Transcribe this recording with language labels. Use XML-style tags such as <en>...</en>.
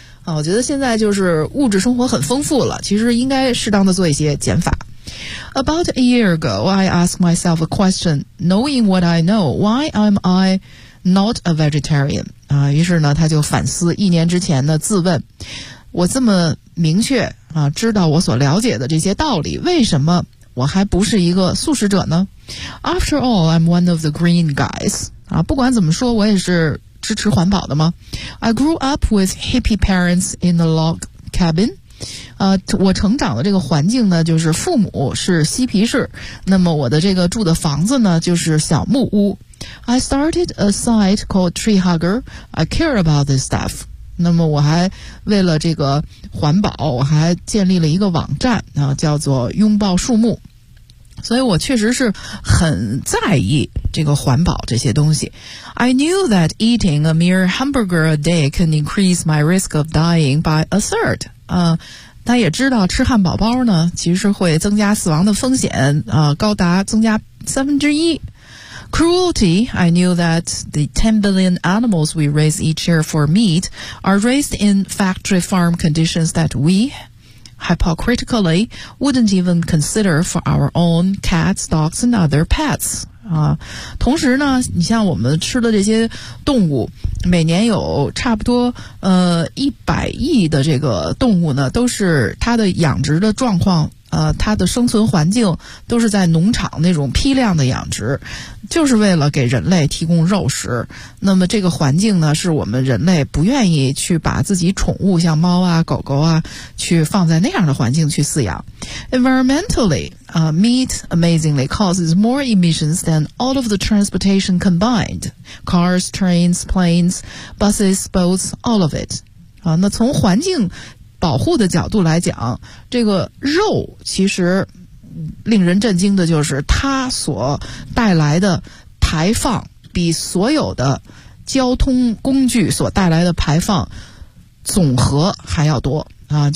<zh>我觉得现在就是物质生活很丰富了，其实应该适当的做一些减法。</zh> <en>About a year ago, I asked myself a question. Knowing what I know, why am I not a vegetarian?</en> <zh>于是呢，他就反思一年之前的自问，我这么明确知道我所了解的这些道理，为什么我还不是一个素食者呢？</zh> <en>After all, I'm one of the green guys.</en> <zh>不管怎么说，我也是支持环保的吗？</zh> <en>I grew up with hippie parents in a log cabin.</en> <zh>我成长的这个环境呢，就是父母是嬉皮士，那么我的这个住的房子呢，就是小木屋。</zh> <en>I started a site called Tree Hugger. I care about this stuff.</en> <zh>那么我还为了这个环保，我还建立了一个网站啊，叫做拥抱树木。所以我确实是很在意这个环保这些东西。</zh> <en>I knew that eating a mere hamburger a day can increase my risk of dying by a third.</en> <zh>他也知道吃汉堡包呢其实会增加死亡的风险高达增加1/3。</zh> <en>Cruelty. I knew that the 10 billion animals we raise each year for meat are raised in factory farm conditions that we, hypocritically, wouldn't even consider for our own cats, dogs, and other pets.</en> <zh>啊，同时呢，你像我们吃的这些动物，每年有差不多100亿的这个动物呢，都是它的养殖的状况，它的生存环境都是在农场那种批量的养殖，就是为了给人类提供肉食。那么这个环境呢，是我们人类不愿意去把自己宠物像猫啊、狗狗啊，去放在那样的环境去饲养。</zh> <en>Environmentally, meat amazingly causes more emissions than all of the transportation combined. Cars, trains, planes, buses, boats, all of it.</en> <zh>啊，那从环境保护的角度来讲，这个肉其实令人震惊的就是它所带来的排放比所有的交通工具所带来的排放总和还要多啊！</zh>